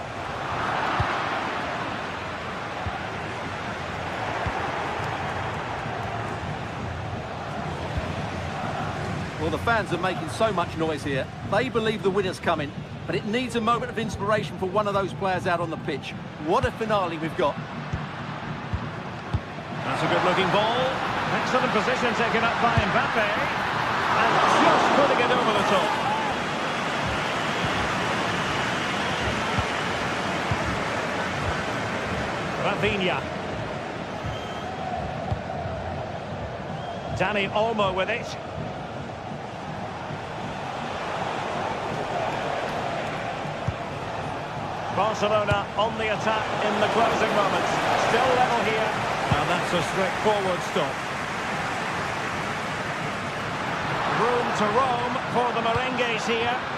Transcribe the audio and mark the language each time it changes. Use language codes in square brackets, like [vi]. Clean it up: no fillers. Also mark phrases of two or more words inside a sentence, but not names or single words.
[en] Well, the fans are making so much noise here. They believe the winner's coming, but it needs a moment of inspiration for one of those players out on the pitch. What a finale we've got. That's a good-looking ball. Excellent position taken up by Mbappe. And just putting it over the top. Rafinha. Dani Olmo with it. Barcelona on the attack in the closing moments. Still level here. And that's a straightforward stop. Room to roam for the Merengues here.